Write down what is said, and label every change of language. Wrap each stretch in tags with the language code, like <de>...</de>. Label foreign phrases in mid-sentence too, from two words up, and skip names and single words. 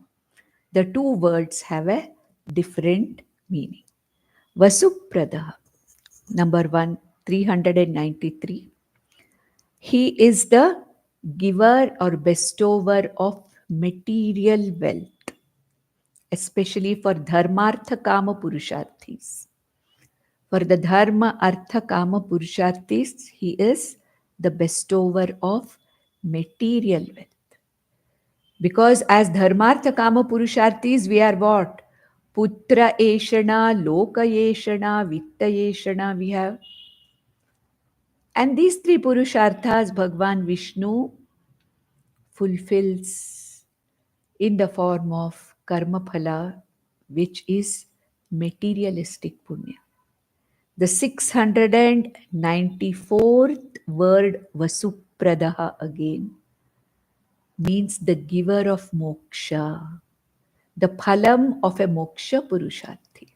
<en>The two words have a different meaning. Vasupradaha. Number 1, 393. He is the giver or bestower of material wealth, especially for</en> <sa>dharmartha kama purusharthis.</sa> <en>For the</en> <sa>dharma, artha, kama purusharthis,</sa> <en>he is the bestower of material wealth. Because as</en> <sa>dharmartha, kama purusharthis,</sa> <en>we are what?</en> <sa>Putra eshana, loka eshana, vitta eshana</sa> <en>we have. And these three purusharthas, Bhagwan Vishnu fulfills in the form of</en> <sa>karma phala,</sa> <en>which is materialistic punya. The 694th word Vasupradaha again means the giver of moksha, the phalam of a moksha purusharthi.</en>